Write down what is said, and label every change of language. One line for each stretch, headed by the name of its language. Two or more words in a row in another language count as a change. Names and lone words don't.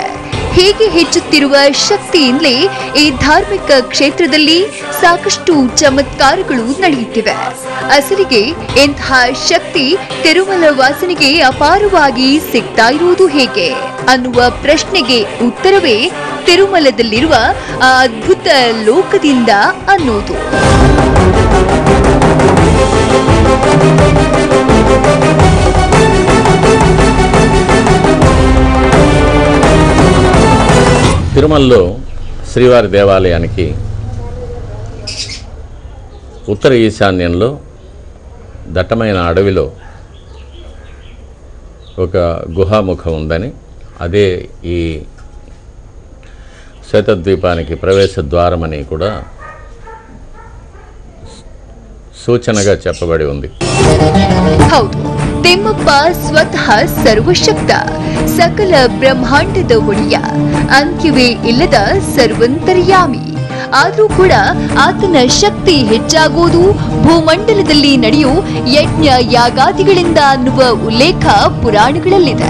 Kannada: ಹೀಗೆ ಹೆಚ್ಚುತ್ತಿರುವ ಶಕ್ತಿಯಿಂದಲೇ ಈ ಧಾರ್ಮಿಕ ಕ್ಷೇತ್ರದಲ್ಲಿ ಸಾಕಷ್ಟು ಚಮತ್ಕಾರಗಳು ನಡೆಯುತ್ತಿವೆ. ಅಸಲಿಗೆ ಇಂತಹ ಶಕ್ತಿ ತಿರುಮಲ ವಾಸನಿಗೆ ಅಪಾರವಾಗಿ ಸಿಗ್ತಾ ಇರುವುದು ಹೇಗೆ ಅನ್ನುವ ಪ್ರಶ್ನೆಗೆ ಉತ್ತರವೇ ತಿರುಮಲದಲ್ಲಿರುವ ಆ ಅದ್ಭುತ ಲೋಕದಿಂದ ಅನ್ನೋದು.
Telugu: తిరుమలలో శ్రీవారి దేవాలయానికి ఉత్తర ఈశాన్యంలో దట్టమైన అడవిలో ఒక గుహాముఖం ఉందని, అదే ఈ శ్వేతద్వీపానికి ప్రవేశ ద్వారమని కూడా సూచనగా చెప్పబడి ఉంది.
Kannada: ಹೌದು, ತಿಮ್ಮಪ್ಪ ಸ್ವತಃ ಸರ್ವಶಕ್ತ, ಸಕಲ ಬ್ರಹ್ಮಾಂಡದ ಒಡೆಯ, ಅಂತ್ಯವೇ ಇಲ್ಲದ ಸರ್ವಂತರ್ಯಾಮಿ. ಆದರೂ ಕೂಡ ಆತನ ಶಕ್ತಿ ಹೆಚ್ಚಾಗುವುದು ಭೂಮಂಡಲದಲ್ಲಿ ನಡೆಯೋ ಯಜ್ಞ ಯಾಗಾದಿಗಳಿಂದ ಅನ್ನುವ ಉಲ್ಲೇಖ ಪುರಾಣಗಳಲ್ಲಿದೆ.